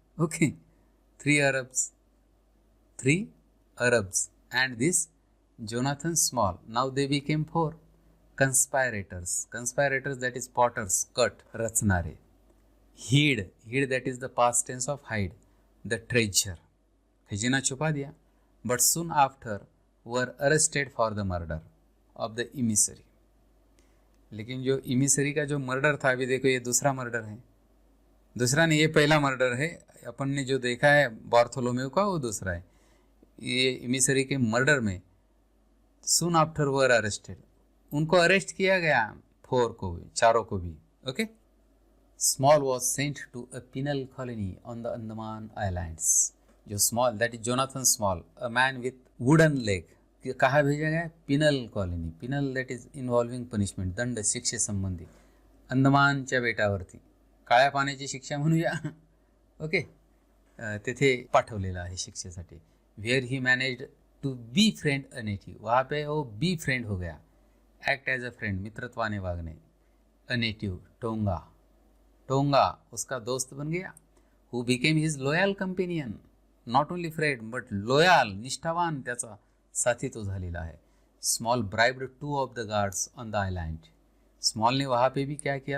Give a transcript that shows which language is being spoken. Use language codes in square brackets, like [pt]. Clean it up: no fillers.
[en] Okay, 3 Arabs, 3 Arabs and this Jonathan Small, now they became 4 conspirators. Conspirators, that is potters, cut, [mr] रचणारे. [en] Hid, hid that is the past tense of hide, the treasure, [hi] खजाना छुपा दिया. [en] But soon after were arrested for the murder of the emissary. [hi] लेकिन जो इमिसरी का जो murder था, अभी देखो ये दूसरा मर्डर है, दूसरा नहीं, ये पहला मर्डर है. अपन ने जो देखा है बार्थोलोमेव का, वो दूसरा है. ये इमिसरी के मर्डर में [en] soon after were arrested, [hi] उनको अरेस्ट किया गया, 4 को भी, चारों को भी. [en] Okay, Small was sent to a penal colony on the Andaman islands. [hi] जो small, that is Jonathan small, a man with wooden leg, कहाँ भेजा गया? [en] Penal colony. Penal that is involving punishment, [mr] दंड, शिक्षेसंबंधी. अंदमानच्या बेटावरती काळ्या पाण्याची शिक्षा म्हणूया. ओके, तेथे पाठवलेलं आहे शिक्षेसाठी. [en] where he managed to be friend a native, [hi] वहाँ पे वो बी फ्रेंड हो गया. [en] act as a friend, [mr] मित्रत्वाने वागणे. [hi] अ नेटिव, टोंगा, टोंगा उसका दोस्त बन गया. [en] who became his loyal companion, not only friend but loyal, [mr] निष्ठावान त्याचा साथी तो झालेला है. [en] Small bribed 2 of the guards on the island, [hi] small ने वहाँ पे भी क्या किया?